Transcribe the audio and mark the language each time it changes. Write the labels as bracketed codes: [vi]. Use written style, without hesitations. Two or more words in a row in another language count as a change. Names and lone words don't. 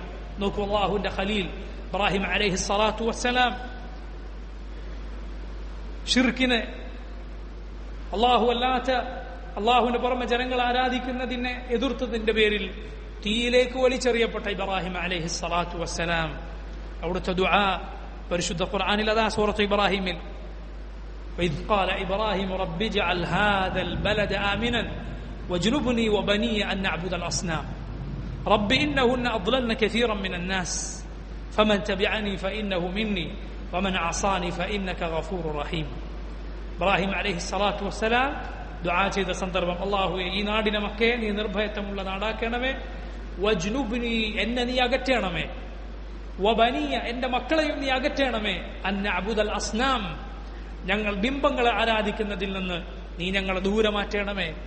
[ml] നോക്കൂ, അല്ലാഹുവിന്റെ ഖലീൽ ഇബ്രാഹിം [ar] عليه الصلاة والسلام [ml] ഷിർക്കിനെ അള്ളാഹുവിന് പുറമെ ജനങ്ങൾ ആരാധിക്കുന്നതിനെ എതിർത്തതിന്റെ പേരിൽ തീയിലേക്ക് വലിച്ചെറിയപ്പെട്ട ഇബ്രാഹിം [ar] عليه الصلاة والسلام [ml] അവിടുത്തെ ദുആ പരിശുദ്ധ ഖുർആനിൽ അതാ സൂറത്ത് ഇബ്രാഹിമിൽ [ar] وإذ قال إبراهيم رب اجعل هذا البلد آمنا واجنبني وبني أن نعبد الأصنام رب إنهن أضللن كثيرا من الناس فمن تبعني فإنه مني ومن عصاني فإنك غفور رحيم. [ml] ഇബ്രാഹിം [ar] عليه الصلاة والسلام [ml] ദുആ ചെയ്ത സന്ദർഭം, അല്ലാഹുവേ ഈ നാടിനെ മക്കയെ നീ നിർഭയത്വമുള്ള നാടാക്കണമേ, വജ്നുബ്നി എന്നെ നീ അകറ്റണമേ, വബനിയ എന്റെ മക്കളെയും നീ അകറ്റണമേ, [ar] أن نعبد الأصنام [ml] ഞങ്ങൾ ബിംബങ്ങളെ ആരാധിക്കുന്നതിൽ നിന്ന് നീ ഞങ്ങളെ ദൂരെ മാറ്റണമേ.